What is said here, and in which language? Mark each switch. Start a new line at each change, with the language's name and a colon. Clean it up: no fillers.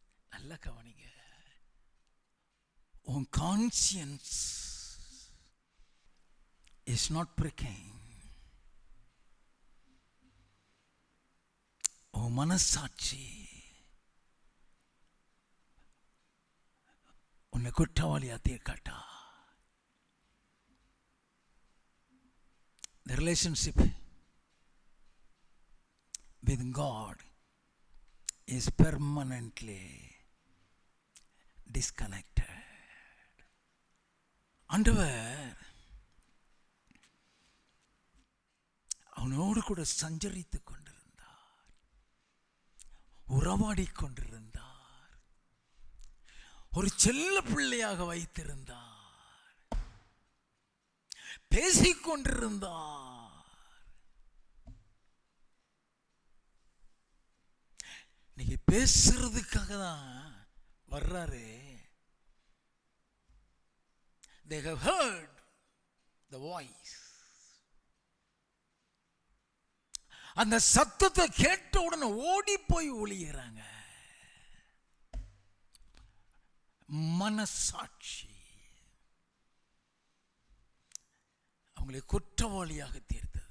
Tamil: நல்ல கவனிங்க. உன்
English: Conscience is not pricking.
Tamil: உன் மனசாட்சி உன்னை குற்றவாளியா தீர்க்காட்டா.
English: The relationship with God is permanently disconnected.
Tamil: ஆண்டவர் அவனோடு கூட சஞ்சரித்துக் கொண்டிருந்தார், உறவாடிக் கொண்டிருந்தார், ஒரு செல்ல பிள்ளையாக வைத்திருந்தார், பேசிக்கொண்டிருந்தார். இன்னைக்கு பேசுறதுக்காக தான் வர்றாரு.
English: They have heard the voice.
Tamil: அந்த சத்தத்தை கேட்ட உடனே ஓடி போய் ஒளியறாங்க. மனசாட்சி அவங்களை குற்றவாளியாக தீர்த்தது.